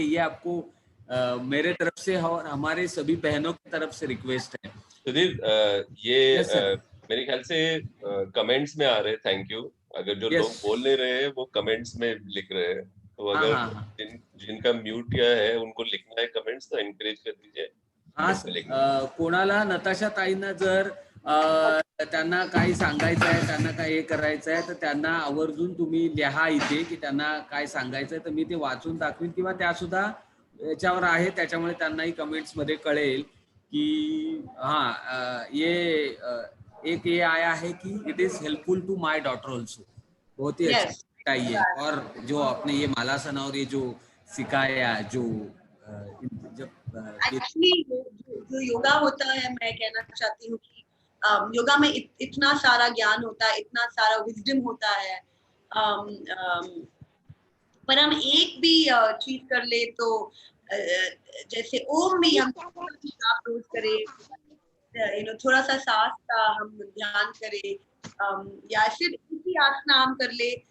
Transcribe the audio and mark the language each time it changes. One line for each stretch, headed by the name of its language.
Hindi: ये आपको मेरे तरफ से और हमारे सभी बहनों की तरफ से रिक्वेस्ट है। सुधीर, ये मेरे ख्याल से कमेंट्स में आ रहे हैं, थैंक यू। अगर जो लोग बोल नहीं रहे हैं वो कमेंट्स में लिख रहे हैं, तो अगर जिनका म्यूट किया है उनको लिखना है कमेंट्स, तो एनकरेज कर दीजिए।
Marathi: हाँ, कोणाला नताशा ताईंना जर त्यांना काही सांगायचं आहे, त्यांना काय हे करायचं आहे, तर त्यांना आवर्जून तुम्ही लिहा इथे की त्यांना काय सांगायचं आहे, तर मी ते वाचून दाखवीन किंवा त्या सुद्धा याच्यावर आहे, त्याच्यामुळे त्यांनाही कमेंट्स मध्ये कळेल कि
Hindi: हाँ ये एक ये आया है कि
English: It is helpful to my daughter also.
Hindi: बहुत ही अच्छा ये, और जो आपने ये मालासन और ये जो सिखाया, जो एक्चुअली जो योगा होता है, मैं कहना चाहती हूँ कि योगा में इतना सारा ज्ञान होता है, इतना सारा विजडम होता है, पर हम एक भी चीज कर ले तो जैसे ओम भी हम रोज करें, थोड़ा सा सांस का हम ध्यान करें, या सिर्फ इसी आसना हम कर ले